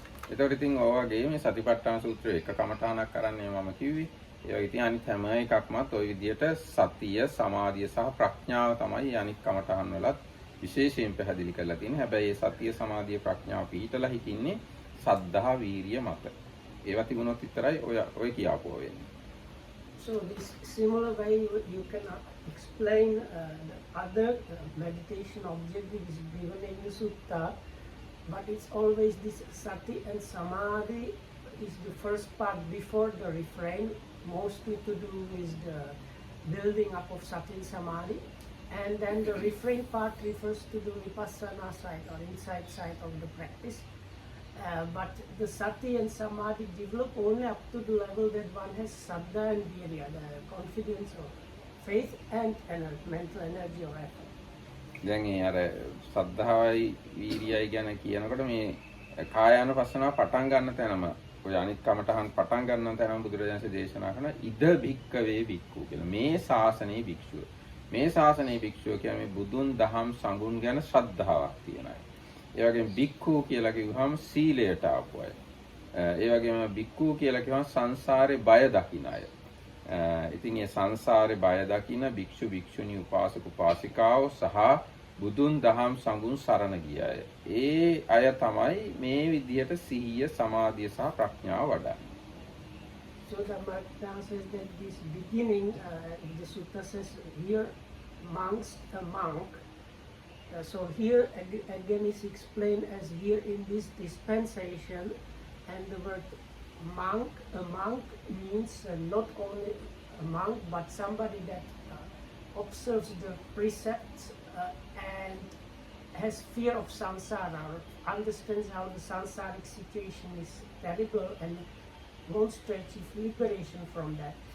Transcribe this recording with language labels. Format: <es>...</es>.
<si>එතකොට ඉතින් ඔය වගේ මේ සතිපට්ඨාන සූත්‍රයේ එක කමඨාණක් කරන්නේ මම කිව්වේ. ඒ වගේ ඉතින් අනිත් හැම එකක්මත් ওই විදිහට සතිය, සමාධිය සහ ප්‍රඥාව තමයි අනිත් කමඨාන් වලත් විශේෂයෙන් පැහැදිලි කරලා තියෙන්නේ. හැබැයි මේ සතිය, සමාධිය, ප්‍රඥාව පිහිටලා හිටින්නේ සද්ධා, වීරිය මත. ඒවා තිබුණොත් විතරයි ඔය කියාපුව වෙන්නේ.</si> <en>So this similar way you can explain the other meditation objective is given in the sutta, but it's always this sati and samadhi is the first part before the refrain, mostly to do with the building up of sati and samadhi, and then the refrain part refers to the vipassana side or inside side of the practice. But the sati and samadhi develop only up to the level that one has saddha and virya, the confidence or faith and mental energy or effort.</en> <si>දැන් ඒ අර සද්ධාවයි වීරියයි ගැන කියනකොට මේ කායානුපස්සනාව පටන් ගන්න තැනම ඔය අනිත් කමටහන් පටන් ගන්න තැනම බුදුරජාණන්සේ දේශනා කරන ඉද භික්කවේ භික්ඛු කියලා. මේ ශාසනයේ භික්ෂුව. මේ ශාසනයේ භික්ෂුව කියන්නේ බුදුන් දහම් සංගුණ ගැන ශ්‍රද්ධාවක් තියෙන අය. ඒ වගේම භික්ඛු කියලා කිව්වහම සීලයට ආපු අය. ඒ වගේම භික්ඛු කියලා කිව්වහම සංසාරේ බය දකින අය. ඉතින් මේ සංසාරේ බය දකින භික්ෂු භික්ෂුණී උපාසක උපාසිකාවෝ සහ බුදුන් දහම් සංගුණ සරණ ගිය අය. ඒ අය තමයි මේ විදිහට සිහිය, සමාධිය සහ ප්‍රඥාව වඩන්නේ.</si> <en>So the Maha says that this beginning, the sutta says here, monks, a monk. So here again is explained as here in this dispensation, and the word monk, a monk means not only a monk but somebody that observes the precepts and has fear of samsara, or understands how the samsaric situation is terrible and wants to achieve liberation from that.</en>